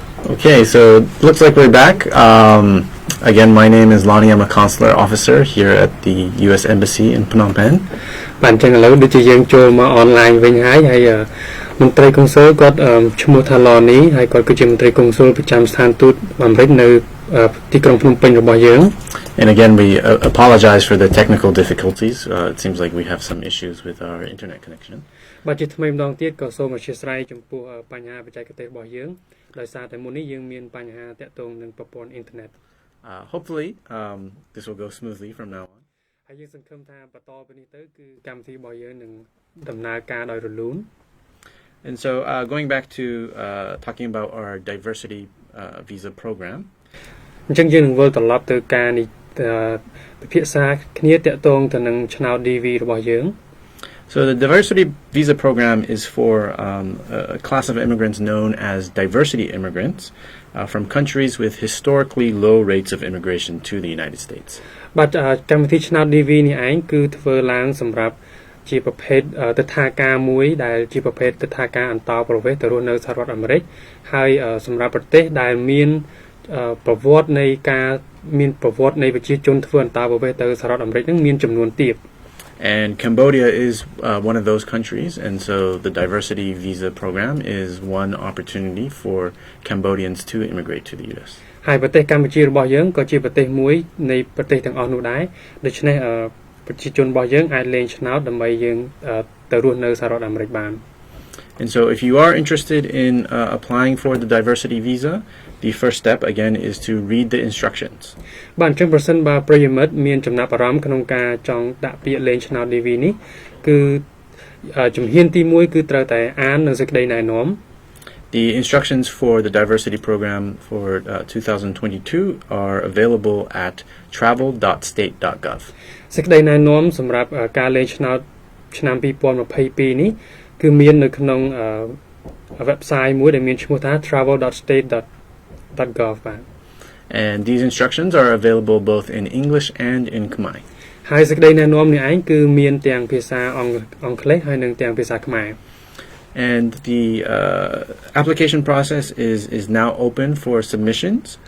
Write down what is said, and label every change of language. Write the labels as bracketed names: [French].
[English] Okay, so looks like we're back. Again, my name is Lonnie. I'm a consular officer here at the U.S. Embassy in Phnom Penh. Bạn chẳng lâu được chỉ riêng cho mà online với hay mình tây công số có chung một thằng lò ní hay còn cứ chỉ mình tây công số bị chạm sàn tút làm rất nơi tí công Phnom Penh rồi bao nhiêu. And again, we apologize for the technical difficulties. It seems like we have some issues with our internet connection. [Khmer] បាទជាថ្មីម្ដងទៀតក៏សូមអធិស្ឋានចំពោះបញ្ហាបច្ចេកទេសរបស់យើងដោយសារតែមុននេះយើងមានបញ្ហាតាក់ទងនឹងប្រព័ន្ធអ៊ីនធឺណិត [English] Hopefully, this will go smoothly from now on. [Khmer] ហើយយើងសង្ឃឹមថាបន្តពីនេះទៅគឺកម្មវិធីរបស់យើងនឹងដំណើរការដោយរលូន [English] And so, going back to talking about our diversity visa program. [Khmer] អញ្ចឹងយើងនឹងវិលត្រឡប់ទៅការនេះពិភាក្សាគ្នាតាក់ទងទៅនឹងឆ្នោត DV របស់យើង [English] So the diversity visa program is for a class of immigrants known as diversity immigrants from countries with historically low rates of immigration to the United States. [Khmer] បាទកម្មវិធីឆ្នោត DV នេះឯងគឺធ្វើឡើងសម្រាប់ជាប្រភេទទិដ្ឋាការមួយដែលជាប្រភេទទិដ្ឋាការអន្តរប្រវេសន៍ទៅរស់នៅសហរដ្ឋអាមេរិកហើយសម្រាប់ប្រទេសដែលមានប្រវត្តិនៃការមានប្រវត្តិនៃប្រជាជនធ្វើអន្តរប្រវេសន៍ទៅសហរដ្ឋអាមេរិកនឹងមានចំនួនទាប [English] And Cambodia is one of those countries, and so the diversity visa program is one opportunity for Cambodians to immigrate to the U.S. [Khmer] ហើយប្រទេសកម្ពុជារបស់យើងក៏ជាប្រទេសមួយនៃប្រទេសទាំងអស់នោះដែរដូច្នេះប្រជាជនរបស់យើងអាចលេងឆ្នោតដើម្បីយើងទៅរស់នៅសហរដ្ឋអាមេរិកបាន [English] And so if you are interested in applying for the diversity visa, the first step again is to read the instructions. [Khmer] បាទអញ្ចឹងប្រសិនបើប្រិយមិត្តមានចំណាប់អារម្មណ៍ក្នុងការចង់ដាក់ពាក្យលេងឆ្នោត DV នេះគឺជំហានទី1គឺត្រូវតែអាននៅសេចក្តីណែនាំ [English] The instructions for the diversity program for 2022 are available at travel.state.gov. [Khmer] សេចក្តីណែនាំសម្រាប់ការលេងឆ្នោតឆ្នាំ2022នេះគឺមាននៅក្នុង website មួយដែលមានឈ្មោះថា travel.state.gov បាទ [English] And these instructions are available both in English and in Khmer. [Khmer] ហើយសេចក្តីណែនាំនេះឯងគឺមានទាំងភាសាអង់គ្លេសហើយនិងទាំងភាសាខ្មែរ [English] And the application process is now open for submissions.